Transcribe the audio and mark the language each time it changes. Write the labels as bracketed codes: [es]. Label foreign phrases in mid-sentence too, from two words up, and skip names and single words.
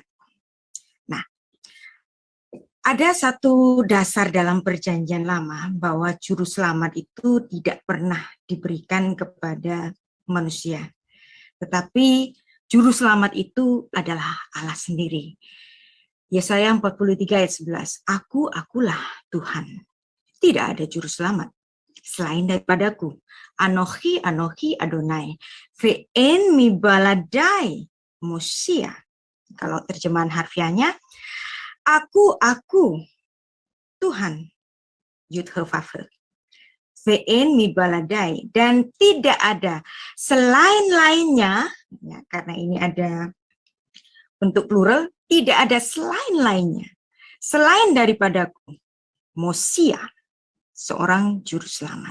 [id] Nah, ada satu dasar dalam Perjanjian Lama bahwa Juru Selamat itu tidak pernah diberikan kepada manusia. Tetapi Juru Selamat itu adalah Allah sendiri. Yesaya 43 ayat 11, akulah Tuhan. Tidak ada Juru Selamat selain daripadaku. [he] אנכי אדני ואין מבלעדי מושיע. [id] Kalau terjemahan harfiahnya, aku Tuhan, [he] יוד הא ואו הא. ואין מבלעדי, [id] dan tidak ada selain lainnya, ya, karena ini ada bentuk plural, tidak ada selain lainnya, selain daripadaku, Mosia, seorang Juru Selamat.